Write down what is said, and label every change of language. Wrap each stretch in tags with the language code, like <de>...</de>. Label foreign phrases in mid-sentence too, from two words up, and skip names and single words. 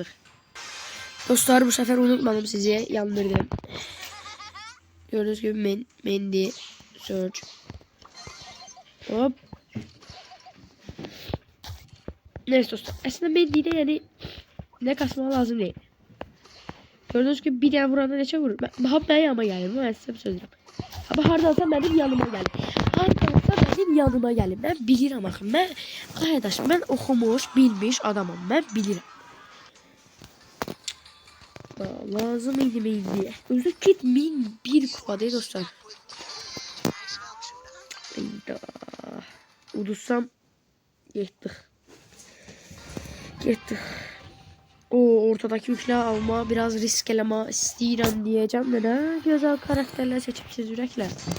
<tr>Dostlar bu sefer unutmadım sizi yandırdım. Gördüğünüz gibi Mendy Search. Hop. Neyse dostlar. Aslında ben yine yani ne kasma lazım değil.</tr> <az>Gördüğünüz gibi bir tane vuranda neçə vurur. Bax mənim yanıma gəlir. Mən sizə bir söz deyirəm. Ama hardansa mənim yanıma gəlir. Hardansa mənim yanıma gəlir. Mən bilirəm axı. Mən qardaş, mən oxumuş, bilmiş adamam. Mən bilirəm. Lazım idi miydi?</az> <tr>Özü git 1001 kupa değil dostlar.</tr> <az>Hayda. Udursam yettik. Yettik.</az> <tr>O ortadaki üçlü alma biraz risk</tr> <az>eleme istəyirəm</az> <tr>diyeceğim de ne güzel karakterler seçipsiz yürekler.</tr>